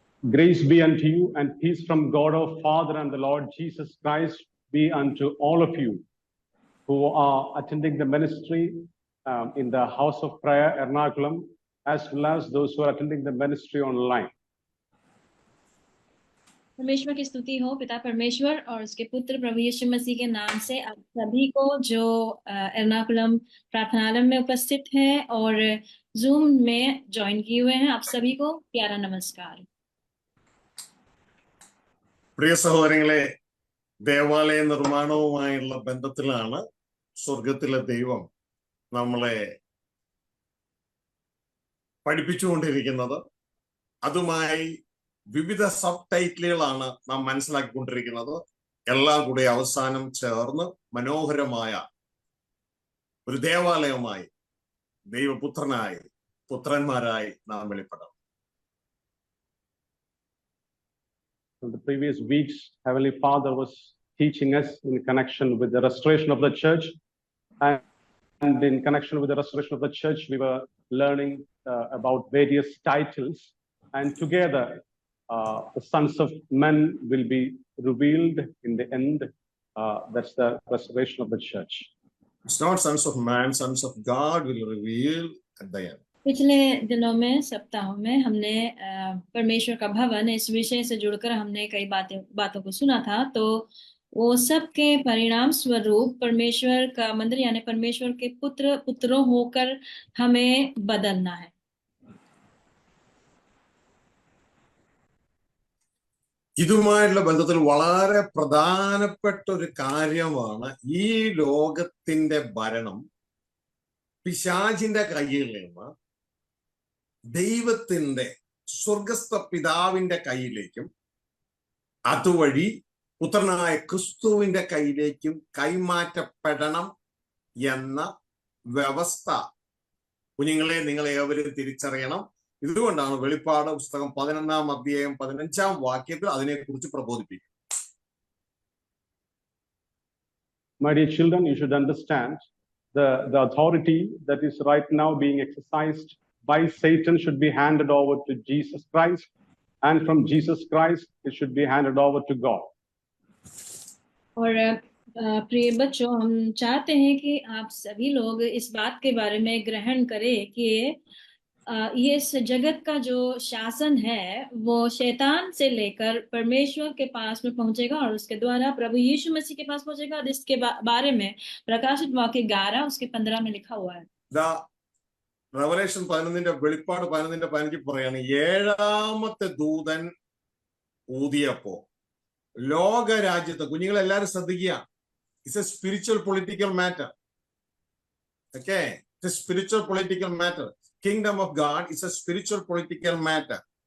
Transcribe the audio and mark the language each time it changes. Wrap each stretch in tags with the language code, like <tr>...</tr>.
<en>Grace be unto you and peace from God our Father and the Lord Jesus Christ be unto all of you who are attending the ministry in the House of Prayer, Ernakulam, as well as those who are attending the ministry online.</en> <hi>परमेश्वर की स्तुति हो पिता परमेश्वर और उसके पुत्र प्रभु यीशु मसीह के नाम से आप सभी को जो एर्नाकुलम प्रार्थनालय में उपस्थित हैं और जूम में ज्वाइन किए हुए हैं, आप सभी को प्यारा नमस्कार.</hi> <ml>പ്രിയ സഹോദരങ്ങളെ, ദേവാലയ നിർമ്മാണവുമായുള്ള ബന്ധത്തിലാണ് സ്വർഗത്തിലെ ദൈവം നമ്മളെ പഠിപ്പിച്ചുകൊണ്ടിരിക്കുന്നത്. അതുമായി വിവിധ സബ് ടൈറ്റിലുകളാണ് നാം മനസ്സിലാക്കിക്കൊണ്ടിരിക്കുന്നത്. എല്ലാം കൂടി അവസാനം ചേർന്ന് മനോഹരമായ ഒരു ദേവാലയമായി ദൈവപുത്രനായി പുത്രന്മാരായി നാം വെളിപ്പെടാം.</ml> <en>In the previous weeks, Heavenly Father was teaching us in connection with the restoration of the church, and in connection with the restoration of the church, we were learning about various titles, and together the sons of men will be revealed in the end. That's the restoration of the church. It's not sons of man, sons of God will reveal at the end.</en> <hi>पिछले दिनों में सप्ताहों में हमने परमेश्वर का भवन इस विषय से जुड़कर हमने कई बातों को सुना था. तो वो सब के परिणाम स्वरूप परमेश्वर का मंदिर यानी परमेश्वर के पुत्रों होकर हमें बदलना है.</hi> <ml>ഇതുമായുള്ള ബന്ധത്തിൽ വളരെ പ്രധാനപ്പെട്ട ഒരു കാര്യമാണ് ഈ ലോകത്തിന്റെ ഭരണം പിശാചിന്റെ കയ്യിൽ നിന്ന് ദൈവത്തിന്റെ സ്വർഗസ്ഥ പിതാവിന്റെ കയ്യിലേക്കും അതുവഴി പുത്രനായ ക്രിസ്തുവിന്റെ കയ്യിലേക്കും കൈമാറ്റപ്പെടണം എന്ന വ്യവസ്ഥ. കുഞ്ഞുങ്ങളെ, നിങ്ങളെ ഏവരും തിരിച്ചറിയണം. ഇതുകൊണ്ടാണ് വെളിപ്പാട് പുസ്തകം 11-ാം അധ്യായം 15-ാം വാക്യത്തിൽ അതിനെക്കുറിച്ച് പ്രബോധിപ്പിക്കും.</ml> <en>My dear children, you should understand the authority that is right now being exercised by Satan should be handed over to Jesus Christ, and from Jesus Christ it should be handed over to God.</en> <hi>और प्रिय बच्चों, हम चाहते हैं कि आप सभी लोग इस बात के बारे में ग्रहण करें कि ये इस जगत का जो शासन है वो शैतान से लेकर परमेश्वर के पास में पहुंचेगा और उसके द्वारा प्रभु यीशु मसीह के पास पहुंचेगा. और इसके बारे में प्रकाशित वाक्य 11 उसके 15 में लिखा हुआ है.</hi> <ml>റെവലേഷൻ 11-ന്റെ വെളിപ്പാട് 11-ന്റെ 15 പറയാണ്, 7ാമത്തെ ദൂതൻ ഊതിയപ്പോ ലോകരാജ്യത്ത്, കുഞ്ഞുങ്ങളെല്ലാരും ശ്രദ്ധിക്കുക,</ml> <en>It's a spiritual political matter. Okay, it's a spiritual political matter. Kingdom of God it's a spiritual political matter.</en>